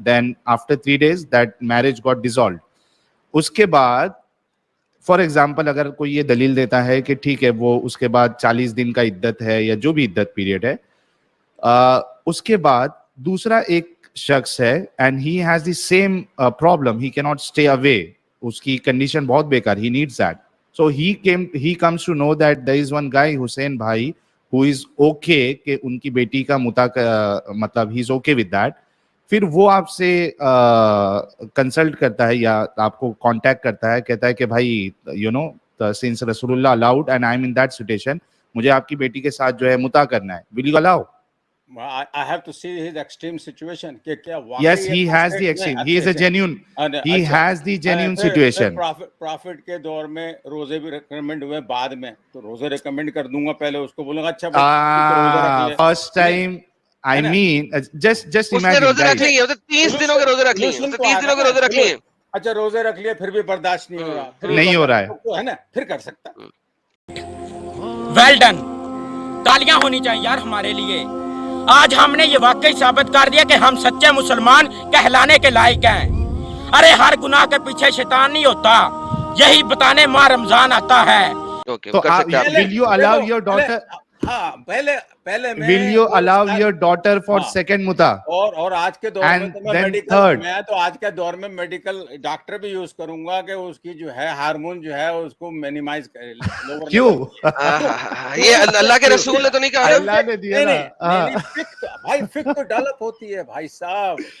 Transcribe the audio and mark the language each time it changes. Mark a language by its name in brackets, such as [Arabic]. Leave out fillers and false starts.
[English] Then after 3 days that marriage got dissolved. [Urdu] اس کے بعد for example اگر کوئی یہ دلیل دیتا ہے کہ ٹھیک ہے وہ اس کے بعد 40 دن کا عدت ہے یا جو بھی عدت پیریڈ ہے, اس کے بعد دوسرا ایک شخص ہے [English] and he has the same problem, he can't stay away, [Urdu] اس کی کنڈیشن بہت بیکار, [English] He needs that. So he comes to know that there is one guy Hussein bhai who is okay [Urdu] کہ ان کی بیٹی کا متا مطلب [English] he is okay with that. [Urdu] پھر وہ آپ سے کنسلٹ کرتا ہے یا آپ کو کانٹیکٹ کرتا ہے, کہتا ہے کہ بھائی [English] you know since رسول اللہ allowed and I am in that situation, [Urdu] مجھے آپ کی بیٹی کے ساتھ جو ہے متا کرنا ہے, [English] Will you allow? I have to see his extreme situation [Urdu] کہ کیا واقعی [English] Yes, he has the extreme. He is a genuine. He has the genuine situation. [Urdu] Profit کے دور میں روزے بھی ریکمینڈ ہوئے, بعد میں تو روزے ریکمینڈ کر دوں گا, پہلے اس کو بولوں گا اچھا [English] first time I mean just imagine [Urdu] روزے رکھ لیے 30 دنوں کے روزے رکھ لیے, 30 دنوں کے روزے رکھ لیے, اچھا روزے رکھ لیے پھر بھی برداشت نہیں ہو رہا, نہیں ہو رہا ہے نا, پھر کر سکتا. ویل ڈن, تالیاں ہونی چاہیے یار ہمارے لیے. آج ہم نے یہ واقعی ثابت کر دیا کہ ہم سچے مسلمان کہلانے کے لائق ہیں. ارے ہر گناہ کے پیچھے شیطان نہیں ہوتا, یہی بتانے ماہ رمضان آتا ہے. [English] تو will you allow your daughter [Urdu] پہلے [English] will you allow your daughter for second muta? [Urdu] اور آج کے دور میں تو میں میڈیکل, میں تو آج کے دور میں میڈیکل ڈاکٹر بھی یوز کروں گا کہ اس کی جو ہے ہارمون جو ہے اس کو مینیمائز کرے. کیوں؟ یہ اللہ کے رسول نے تو نہیں کہا, اللہ نے دیا نا بھائی, فکر تو ڈیولپ ہوتی ہے بھائی صاحب.